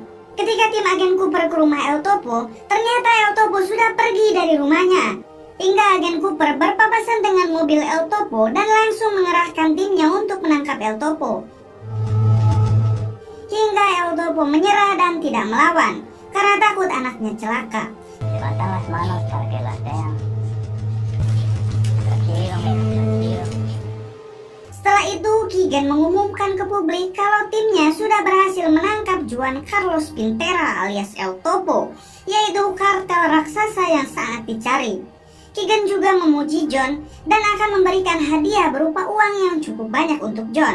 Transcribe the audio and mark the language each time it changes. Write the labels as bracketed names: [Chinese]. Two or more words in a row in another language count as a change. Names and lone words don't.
[Indonesian] Ketika tim agen Cooper ke rumah El Topo, ternyata El Topo sudah pergi dari rumahnya. Hingga agen Cooper berpapasan dengan mobil El Topo dan langsung mengerahkan timnya untuk menangkap El Topo. Hingga El Topo menyerah dan tidak melawan karena takut anaknya celaka. [Spanish] Levantan las manos para que las vean. Tranquilo, mira, tranquilo. [Indonesian] Setelah itu, Keegan mengumumkan ke publik kalau timnya sudah berhasil menangkap Juan Carlos Pintera alias El Topo, yaitu kartel raksasa yang sangat dicari. Keegan juga memuji John dan akan memberikan hadiah berupa uang yang cukup banyak untuk John.